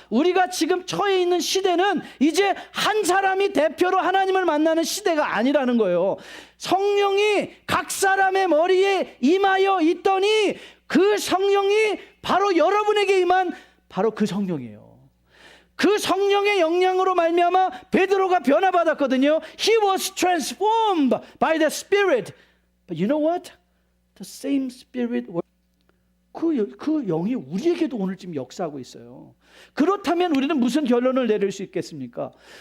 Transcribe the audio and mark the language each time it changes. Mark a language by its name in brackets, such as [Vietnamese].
[Korean] 우리가 지금 처해 있는 시대는 이제 한 사람이 대표로 하나님을 만나는 시대가 아니라는 거예요. 성령이 각 사람의 머리에 임하여 있더니 그 성령이 바로 여러분에게 임한 바로 그 성령이에요. 그 성령의 영향으로 말미암아 베드로가 변화받았거든요. [English] He was transformed by the Spirit. But you know what? The same Spirit. [Korean] 그 영이 우리에게도 오늘 지금 역사하고 있어요. 그렇다면 우리는 무슨 결론을 내릴 수 있겠습니까?